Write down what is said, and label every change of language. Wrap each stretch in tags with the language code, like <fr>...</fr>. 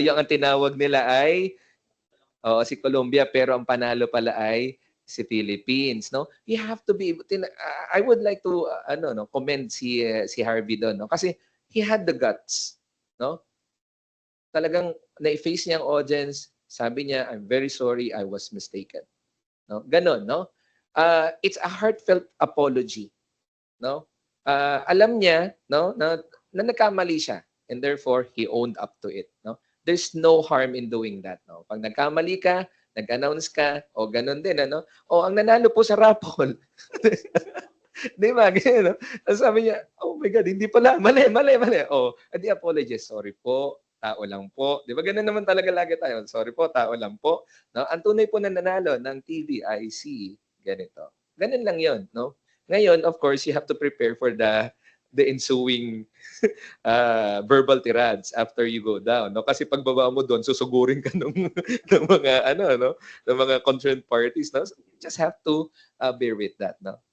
<tl>Yung ang tinawag nila ay si Colombia, pero ang panalo pala ay si Philippines, no?</tl> <en>You have to be I would like to commend si Harvey doon, no?</en> <tl>Kasi</tl> <en>he had the guts,</en> <tl>no? Talagang na-face niya ang audience, sabi niya,</tl> <en>I'm very sorry, I was mistaken.</en> <tl>No? Ganon, no?</tl> <en>It's a heartfelt apology, no?</en> <tl>Alam niya, no, na nagkamali siya,</tl> <en>and therefore he owned up to it, no? There's no harm in doing that, no?</en> <tl>Pag nagkamali ka, nag-announce ka, o ganun din, ano? O, ang nanalo po sa raffle. Di ba? Ganyan, no? Sabi niya,</tl> <en>oh my God,</en> <tl>hindi pala. Mali. O, adi apologize. Sorry po, tao lang po. Di ba? Ganun naman talaga lagi tayo. Sorry po, tao lang po. No? Ang tunay po na nanalo ng TV ay si ganito. Ganun lang yon, no?</tl> <en>Ngayon, of course, you have to prepare for the ensuing verbal tirades after you go down, no?</en> <tl>Kasi pagbaba mo doon, susugurin ka ng mga ng mga concerned parties, no?</tl> <en>So you just have to bear with that, no?</en>